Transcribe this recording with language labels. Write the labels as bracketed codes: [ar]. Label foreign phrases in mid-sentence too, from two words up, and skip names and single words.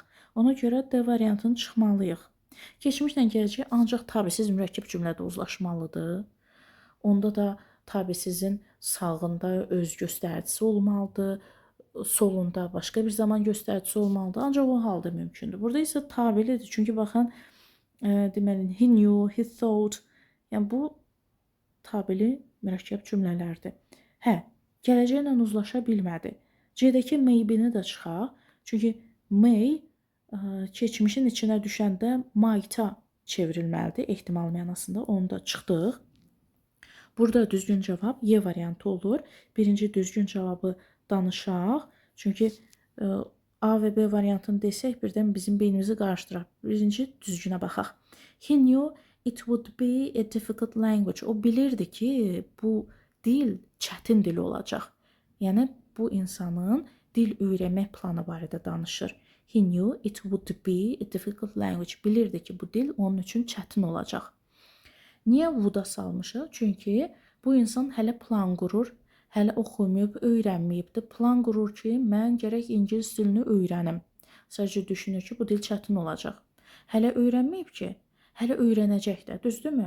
[az] Ona görə D variantını çıxmalıyıq. Keçmişlə gələcək ancaq tabisiz mürəkkəb cümlədə uzlaşmalıdır. Onda da tabisizin sağında öz göstəricisi olmalıdır, solunda başqa bir zaman göstəricisi olmalıdır. Ancaq o halda mümkündür. Burada isə tabelidir. Çünki baxın, deməli, [en] he knew, he thought. [az] Yəni bu tabeli mürəkkəb cümlələrdir. Hə, gələcəklə uzlaşa bilmədi. C-dəki maybe-ni də çıxaq. Çünki may keçmişin içinə düşəndə might-a çevrilməlidir, ehtimal mənasında. Onu da çıxdıq. Burada düzgün cavab Y variantı olur. Birinci düzgün cavabı danışaq. Çünki A və B variantını desək, birdən bizim beynimizi qarışdıraq. Birinci düzgünə baxaq. [en] He knew it would be a difficult language. [az] O bilirdi ki, bu dil çətin dil olacaq. Yəni, bu insanın dil öyrənmək planı barədə danışır. [en] He knew it would be a difficult language. [az] Bilirdi ki, bu dil onun üçün çətin olacaq. Niyə would-a salmışıq? Çünki bu insan hələ plan qurur, hələ oxumayıb, öyrənməyibdir. Plan qurur ki, mən gərək ingilis dilini öyrənim. Sadəcə düşünür ki, bu dil çətin olacaq. Hələ öyrənməyib ki, hələ öyrənəcək də, düzdürmü?